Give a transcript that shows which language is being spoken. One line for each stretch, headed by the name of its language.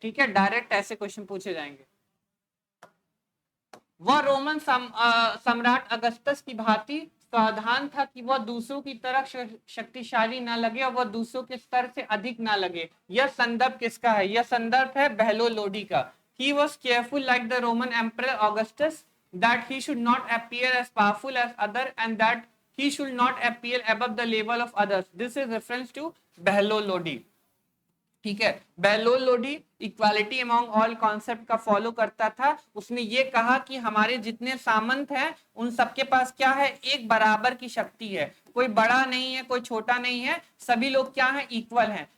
Hindi: ठीक है, डायरेक्ट ऐसे क्वेश्चन पूछे जाएंगे। वह रोमन सम्राट अगस्टस की भांति सावधान था कि वह दूसरों की तरह शक्तिशाली ना लगे और वह दूसरों के स्तर से अधिक ना लगे। यह संदर्भ किसका है, यह संदर्भ है बेहलो लोडी का।
English: He was careful like the Roman Emperor Augustus that he should not appear as powerful as other and that he should not appear above the level of others. This is reference to Behlo Lodi.
Hindi: ठीक है, बेहलोल Lodi equality among all concept का follow करता था। उसने ये कहा कि हमारे जितने सामंत हैं उन सबके पास क्या है, एक बराबर की शक्ति है, कोई बड़ा नहीं है कोई छोटा नहीं है, सभी लोग क्या है, इक्वल हैं।